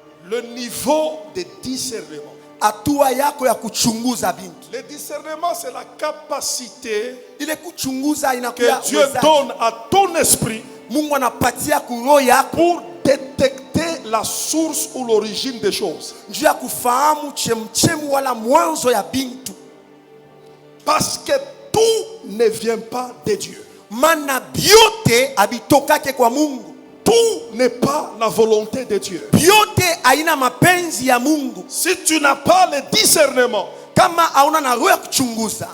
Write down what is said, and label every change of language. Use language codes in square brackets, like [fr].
[fr] Le niveau de discernement. [sw] Hatua yako ya kuchunguza bintu. [fr] Le discernement, c'est la capacité [sw] Ile kuchunguza [fr] que [sw] inakuwa [fr] Dieu donne à ton esprit [sw] Mungu anapatia kuroho yako [fr] pour détecter la source ou l'origine des choses. [sw] njuu ya kufahamu chemchemu wala mwanzo ya bintu. [fr] Parce que tout ne vient pas de Dieu. [sw] Mana byote abitokake kwa Mungu. [fr] Tout n'est pas la volonté de Dieu. [sw] Byote haina mapenzi ya Mungu. [fr] Si tu n'as pas le discernement, [sw] Kama hauna na roho ya kuchunguza,